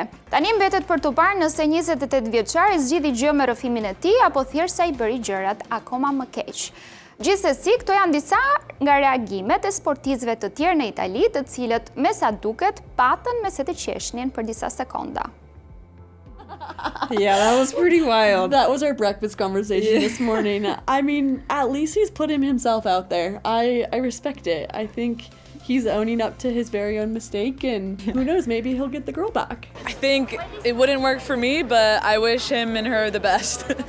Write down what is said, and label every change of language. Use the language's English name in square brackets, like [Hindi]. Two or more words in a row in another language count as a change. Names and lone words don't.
[Albanian] Tani mbetet për të parë nëse 28 vjeçari zgjidhi gjë me rrëfimin e tij apo thjesht sa i bëri gjërat akoma më keq. Gjithsesi, këto janë disa nga reagimet e sportistëve të tjerë në Itali, të cilët me sa duket patën me se të qeshnin për disa sekonda. [English] Yeah, that was pretty wild. That was our breakfast conversation this morning. I mean, at least he's putting himself out there. I respect it. I think he's owning up to his very own mistake, and who knows, maybe he'll get the girl back. I think it wouldn't work for me, but I wish him and her the best.